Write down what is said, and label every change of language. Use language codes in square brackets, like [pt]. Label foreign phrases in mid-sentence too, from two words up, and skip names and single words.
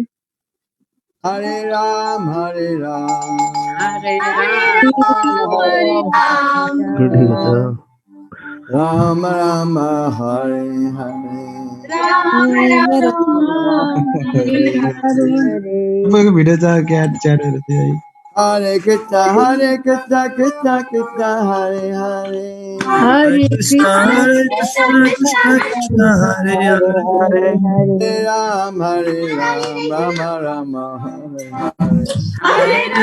[sa] Hare Ram, Hare Ram, Hare Hare Ram Hare Ram, Hare Ram, Ram, Ram Ram, Hare Hare. Ram Hare Ram, Hare Hare. [ne] तपाईँको भिडियो च्याट हेरेको थिएँ है। [sa] Hare Krishna, Krishna Krishna, Hare Hare. Hare Hare Krishna, Krishna, Hare Krishna Krishna, Krishna, Krishna Krishna, Hare Hare. Hare Ram, Rama Rama, Hare Hare. Hare Hare